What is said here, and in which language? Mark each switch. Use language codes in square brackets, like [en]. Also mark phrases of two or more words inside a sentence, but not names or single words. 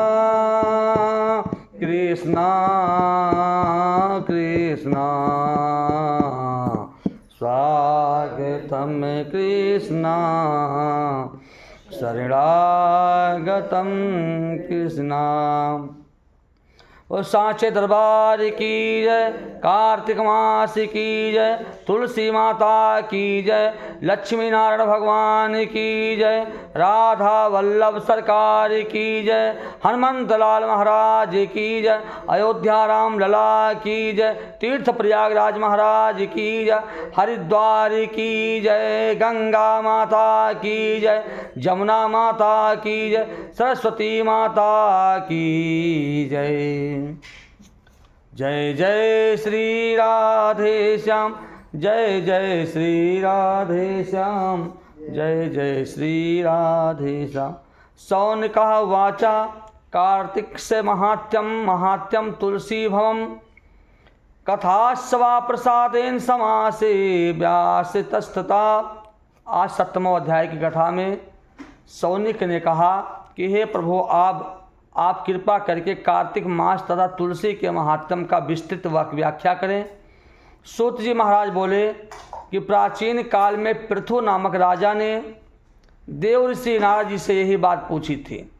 [hi] कृष्णा कृष्णा स्वागतम कृष्णा शरणागतम कृष्णा। और सांचे दरबार की जय, कार्तिक मास की जय, तुलसी माता की जय, लक्ष्मी नारायण भगवान की जय, राधा वल्लभ सरकार की जय, हनुमंत लाल महाराज की जय, अयोध्या राम लला की जय, तीर्थ प्रयागराज महाराज की जय, हरिद्वार की जय, गंगा माता की जय, जमुना माता की जय, सरस्वती माता की जय। जय जय श्री राधे श्याम, जय जय श्री राधे श्याम, जय जय श्री राधे श्याम। [sa] सौनकः वाचा कार्तिक से महात्यम महात्यम तुलसी भवम कथास्वा प्रसादेन समासे व्यास तस्तता। [hi] आज 7वें अध्याय की कथा में सौनिक ने कहा कि हे प्रभु आप कृपा करके कार्तिक मास तथा तुलसी के महात्म का विस्तृत व्याख्या करें। सूत जी महाराज बोले कि प्राचीन काल में पृथु नामक राजा ने देव ऋषि नारद जी से यही बात पूछी थी।